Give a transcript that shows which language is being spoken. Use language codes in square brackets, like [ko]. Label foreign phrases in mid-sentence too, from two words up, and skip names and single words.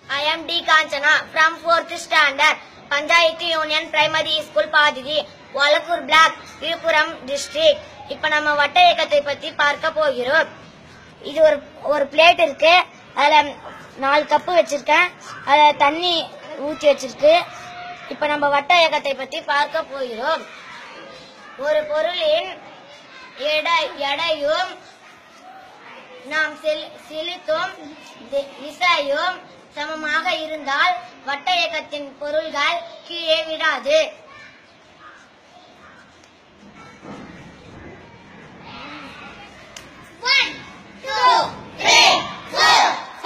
[en] am D. Kanchana from 4th standard, Panchayati Union Primary School, Padidi, Walakur Block, Vilupuram district. [ta] இப்ப நம்ம வட்ட இயக்கத்தை பத்தி பார்க்க போகிறோம். இது ஒரு பிளேட் இருக்கு. அதுல 4 கப்பு வச்சிருக்கேன். அதுல தண்ணி ஊத்தி வச்சிருக்கு. இப்ப நம்ம வட்ட இயக்கத்தை பத்தி பார்க்க போகிறோம். ஒரு பொருளின் எடையும் நாம் செலுத்தும் விசையும் சமமாக இருந்தால் வட்ட இயக்கத்தின் பொருள்கள் கீழே விடாது. [en] One, two, three, four.